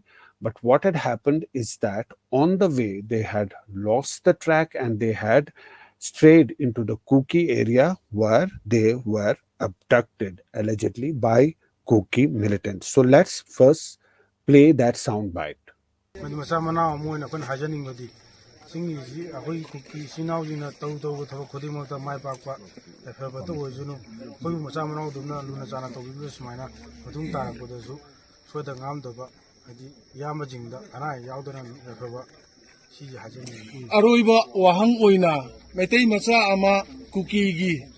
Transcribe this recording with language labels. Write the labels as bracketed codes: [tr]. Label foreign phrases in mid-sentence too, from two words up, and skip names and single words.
[en] But what had happened is that on the way, they had lost the track and they had strayed into the Kuki area where they were abducted, allegedly by Kuki militants. So let's first play that sound bite. [mni] ꯃꯆꯥ ꯃꯅꯥꯎ ꯑꯃ ꯑꯣꯏꯅ ꯑꯩꯈꯣꯏꯅ ꯍꯥꯏꯖꯅꯤꯡꯕꯗꯤ ꯆꯤꯡꯒꯤꯁꯤ ꯑꯩꯈꯣꯏ ꯀꯨꯀꯤ ꯏꯆꯤꯟ ꯏꯅꯥꯎꯁꯤꯡꯅ ꯇꯧꯕ ꯊꯕꯛ ꯈꯨꯗꯤꯡꯃꯛꯇ ꯃꯥꯏ ꯄꯥꯛꯄ ꯌꯥꯏꯐꯕꯇ ꯑꯣꯏꯁꯅꯨ ꯑꯩꯈꯣꯏꯕꯨ ꯃꯆꯥ ꯃꯅꯥꯎꯗꯨꯅ ꯂꯨꯅ ꯆꯥꯟꯅ ꯇꯧꯕꯤꯕꯗ ꯁꯨꯃꯥꯏꯅ ꯃꯇꯨꯡ ꯇꯥꯔꯛꯄꯗꯁꯨ ꯁꯣꯏꯗ ꯉꯥꯝꯗꯕ ꯍꯥꯏꯗꯤ ꯏꯌꯥꯝꯕꯁꯤꯡꯗ ꯑꯅꯥ ꯑꯌꯦꯛ ꯌꯥꯎꯗꯅ ꯌꯥꯏꯐꯕ ꯁꯤꯁꯦ ꯍꯥꯏꯖꯅꯤꯡꯉꯤ ꯑꯔꯣꯏꯕ ꯋꯥꯍꯪ ꯑꯣꯏꯅ ꯃꯩꯇꯩ ꯃꯆꯥ ꯑꯃ ꯀꯨꯀꯤꯒꯤ